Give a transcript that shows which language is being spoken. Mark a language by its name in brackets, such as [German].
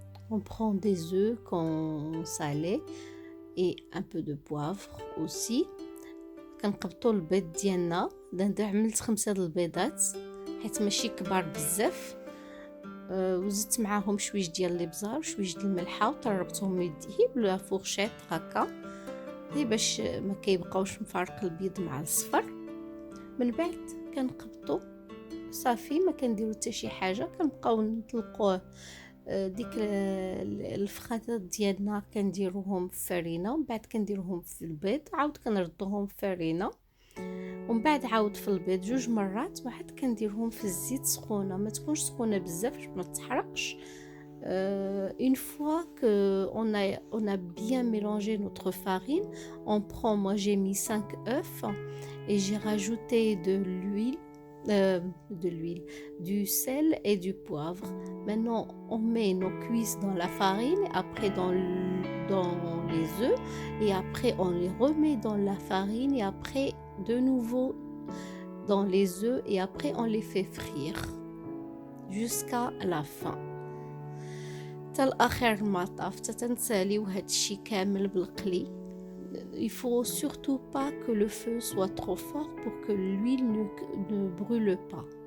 [French] On prend des œufs qu'on salait et un peu de poivre aussi. [Arabic] كنقبطوا البيض ديالنا، عملت 5 د البيضات حيت ماشي كبار بزاف، وزدت معاهم شويش ديال الابزار وشويش ديال الملحه وطربتهم يديه بلا فورشيط هكا غير باش ما كيبقاوش مفارق البيض مع الصفر. من بعد كنقبطوا صافي، ما كنديروا حتى شي حاجه، كنبقاو نطلقوه ديك الفخاطات ديالنا كنديروهم في فرينه، ومن بعد كنديروهم في البيض، عاود كنردوهم في فرينه، ومن بعد عاود في البيض 2 مرات، وعاد كنديرهم في الزيت سخونه، ما تكونش سخونه بزاف باش ما تحرقش. [French] Une fois que on a bien mélangé notre farine, on prend, moi j'ai mis 5 œufs et j'ai rajouté de l'huile, du sel et du poivre. Maintenant on met nos cuisses dans la farine, après dans les œufs, et après on les remet dans la farine, et après de nouveau dans les œufs, et après on les fait frire jusqu'à la fin. [Arabic] حتى الاخر المطاف تنساليو هادشي كامل بالقلي. [French] Il faut surtout pas que le feu soit trop fort pour que l'huile ne brûle pas.